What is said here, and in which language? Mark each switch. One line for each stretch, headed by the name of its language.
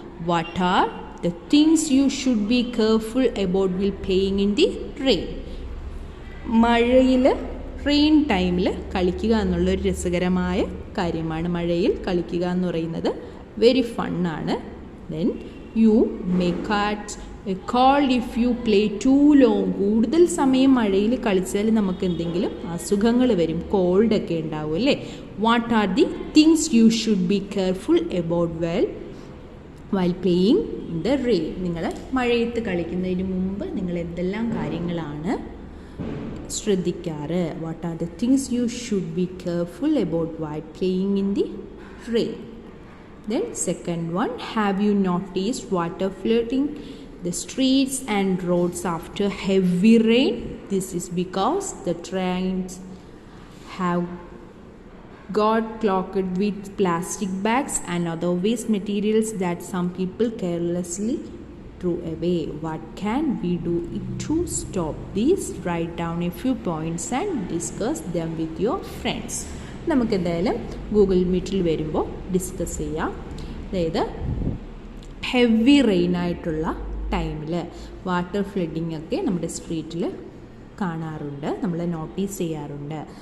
English: What are the things you should be careful about while playing in the rain?
Malayalam: മഴയിൽ rain ടൈമിൽ കളിക്കുക എന്നുള്ളൊരു രസകരമായ കാര്യമാണ്. മഴയിൽ കളിക്കുക എന്ന് പറയുന്നത് very ഫണ്ണാണ്.
English: Then you may catch a cold if you play too long.
Malayalam: കൂടുതൽ സമയം മഴയിൽ കളിച്ചാൽ നമുക്ക് എന്തെങ്കിലും അസുഖങ്ങൾ വരും, കോൾഡൊക്കെ ഉണ്ടാവും അല്ലേ.
English: What are the things you should be careful about while playing in the rain.
Malayalam: നിങ്ങൾ മഴയത്ത് കളിക്കുന്നതിന് മുമ്പ് നിങ്ങൾ എന്തെല്ലാം കാര്യങ്ങളാണ് ശ്രദ്ധിക്കാറ്?
English: What are the things you should be careful about while playing in the rain. Then second one, have you noticed water flooding the streets and roads after heavy rain? This is because the trains have got clogged with plastic bags and other waste materials that some people carelessly threw away. What can we do to stop this? Write down a few points and discuss them with your friends.
Malayalam: നമുക്ക് എന്തായാലും Google മീറ്റിൽ വരുമ്പോൾ discuss ചെയ്യാം. അതായത് heavy റെയിനായിട്ടുള്ള ടൈമിൽ water flooding ഒക്കെ നമ്മുടെ സ്ട്രീറ്റിൽ കാണാറുണ്ട്, നമ്മൾ നോട്ടീസ് ചെയ്യാറുണ്ട്.